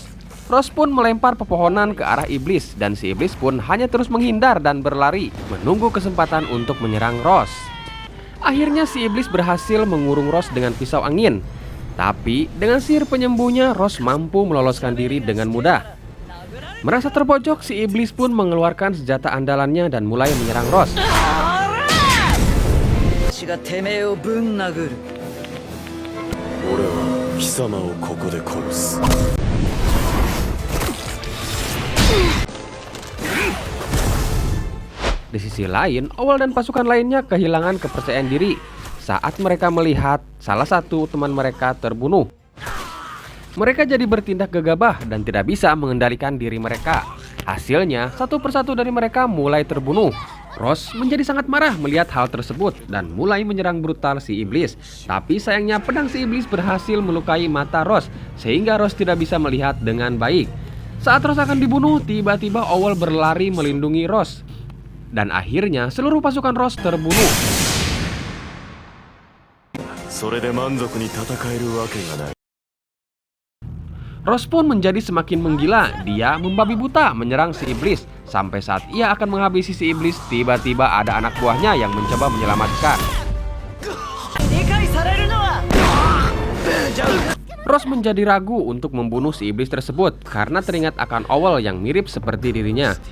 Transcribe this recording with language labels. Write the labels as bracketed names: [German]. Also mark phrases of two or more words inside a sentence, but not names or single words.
[Indonesian] Ros pun melempar pepohonan ke arah Iblis dan si Iblis pun hanya terus menghindar dan berlari menunggu kesempatan untuk menyerang Ros. Akhirnya si Iblis berhasil mengurung Ros dengan pisau angin. Tapi dengan sihir penyembuhnya Ros mampu meloloskan diri dengan mudah. Merasa terpojok, si iblis pun mengeluarkan senjata andalannya dan mulai menyerang Ross. [Japanese] 私がてめえをぶん殴る。俺は貴様をここで殺す。 [Indonesian] Di sisi lain, Owl dan pasukan lainnya kehilangan kepercayaan diri saat mereka melihat salah satu teman mereka terbunuh. Mereka jadi bertindak gegabah dan tidak bisa mengendalikan diri mereka. Hasilnya, satu persatu dari mereka mulai terbunuh. Ross menjadi sangat marah melihat hal tersebut dan mulai menyerang brutal si iblis. Tapi sayangnya pedang si iblis berhasil melukai mata Ross sehingga Ross tidak bisa melihat dengan baik. Saat Ross akan dibunuh, tiba-tiba Owl berlari melindungi Ross. Dan akhirnya seluruh pasukan Ross terbunuh. [Japanese] それで満足に戦えるわけがない。 [Indonesian] Ross pun menjadi semakin menggila. Dia membabi buta menyerang si iblis. Sampai saat ia akan menghabisi si iblis, tiba-tiba ada anak buahnya yang mencoba menyelamatkan. Ross menjadi ragu untuk membunuh si iblis tersebut karena teringat akan Owl yang mirip seperti dirinya.